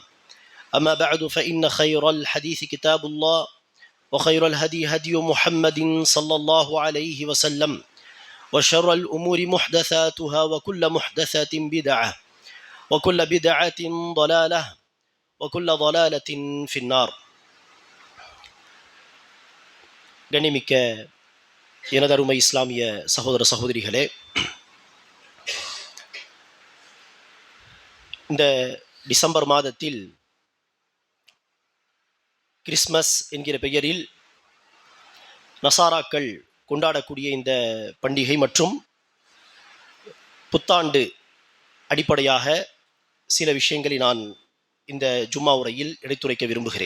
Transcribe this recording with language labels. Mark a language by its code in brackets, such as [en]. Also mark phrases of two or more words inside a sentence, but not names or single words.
[ar] أما بعد فإن خير الحديث كتاب الله، وخير الهدي هدي محمد صلى الله عليه وسلم، وشر الأمور محدثاتها وكل محدثة بدعة وكل بدعة ضلالة وكل ضلالة في النار. [ta] கண்ணிமிக்க எனதருமை இஸ்லாமிய சகோதர சகோதரிகளே, இந்த டிசம்பர் மாதத்தில் கிறிஸ்மஸ் என்கிற பெயரில் நசாராக்கள் கொண்டாடக்கூடிய இந்த பண்டிகை மற்றும் புத்தாண்டு அடிப்படையாக சில விஷயங்களை நான் இந்த ஜும்மா உரையில் எடுத்துரைக்க விரும்புகிறேன்.